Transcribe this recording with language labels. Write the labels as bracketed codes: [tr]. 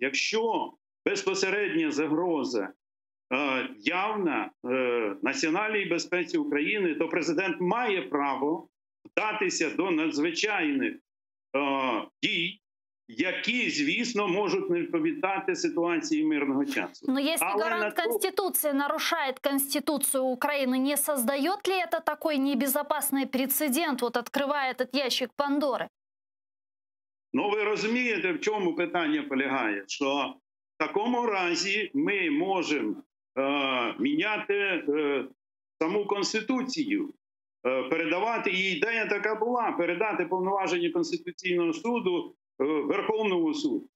[uk] Якщо безпосередня загроза явна національній безпеці України, то президент має право вдатися до надзвичайних дій, які, звісно, можуть не відповідати ситуації мирного часу. [ru] Но если гарант Конституции нарушает Конституцию Украины, не создает ли это такой небезопасный прецедент, вот открывая этот ящик Пандоры? [uk] Ну, ви розумієте, в чому питання полягає? Що в такому разі ми можемо міняти саму Конституцію, передавати, і ідея така була, передати повноваження Конституційного суду Верховному суду.